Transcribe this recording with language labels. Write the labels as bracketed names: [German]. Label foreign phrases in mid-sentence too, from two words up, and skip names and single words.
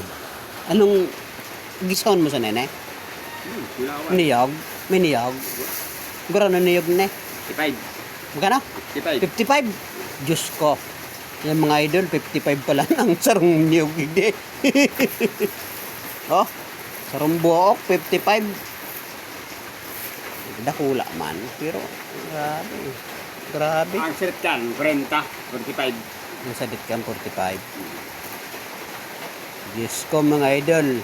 [Bikol] Anong gisahon mo sa nene? Niyog? May niyog? Gura na niyog ne? 55. [Filipino] Magkano? [Bikol] 55. 55? Diyos ko. Yung mga idol, 55 pala ang sarong niyog. [Filipino] Hindi. Oh, [Bikol] sarong buok, 55. Dakula man. Pero, grabe. Ang sirit kan, 40, 45. Yung sadit kang 45. Diyos ko mga idol.